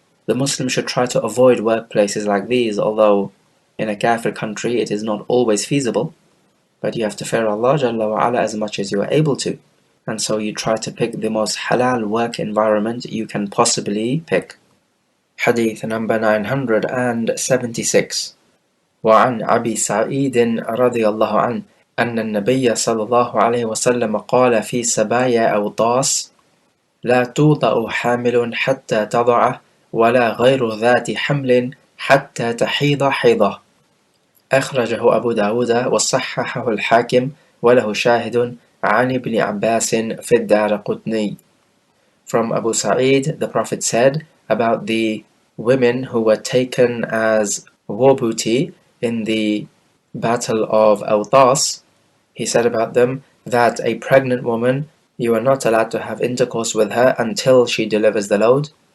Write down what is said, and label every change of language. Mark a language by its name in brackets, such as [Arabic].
[English] The Muslim should try to avoid workplaces like these, although in a kafir country it is not always feasible, but you have to fear Allah Jalla wa Ala as much as you are able to. And so you try to pick the most halal work environment you can possibly pick. Hadith number 976. [Arabic] وعن أبي سعيد رضي الله عنه أن النبي صلى الله عليه وسلم قال في سبايا أو طاس لا توضأ حامل حتى تضع ولا غير ذات حمل حتى تحيض حيضة. أخرجه أبو داود وصححه الحاكم وله شاهد عن ابن عباس في الدارقطني. [English] From Abu Sa'id, the Prophet said about the women who were taken as war booty in the Battle of Awtas, he said about them that a pregnant woman, you are not allowed to have intercourse with her until she delivers the load.